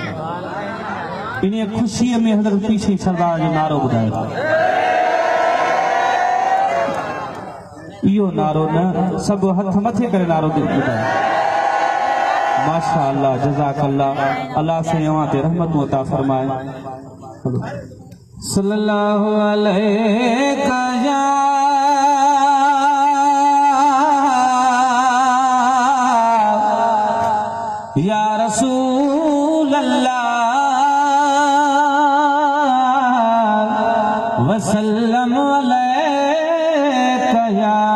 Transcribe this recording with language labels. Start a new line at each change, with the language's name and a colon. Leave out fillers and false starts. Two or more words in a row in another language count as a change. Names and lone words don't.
Sindhi: इन खुशी में हज़रत पीछे सरदार जो नारो ॿुधायो। इहो नारो न सब हथ मथे करे नारो ॿुधायो।
Arabic: ما شاء الله جزاك الله.
Sindhi: अल्लाह से अवां ते रहमत अता फरमाए।
Arabic: صلى الله عليك يا رسول الله وسلم عليك يا